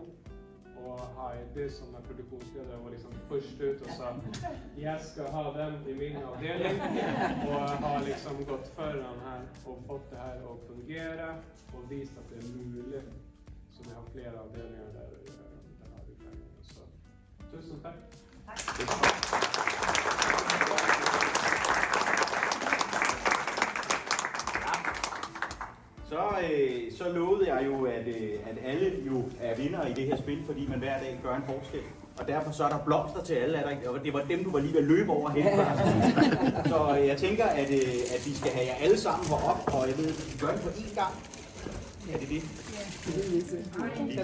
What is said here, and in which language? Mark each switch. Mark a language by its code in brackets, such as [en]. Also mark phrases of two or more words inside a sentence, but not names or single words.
[sv] Och Heidi som är produktionsledare var liksom först ut och sa jag ska ha den i min avdelning och har liksom gått föran här och fått det här att fungera och visat att det är möjligt. Så vi har flera avdelningar där har vi pengar. Så tusen tack. [da] Så lovede jeg jo, at alle jo er vinder i det her spil, fordi man hver dag gør en forskel. Og derfor så er der blomster til alle, og det var dem, du var lige ved at løbe over hen. Så jeg tænker, at vi skal have jer alle sammen herop, og jeg ved, at vi gør det på én gang. Er det det? Ja.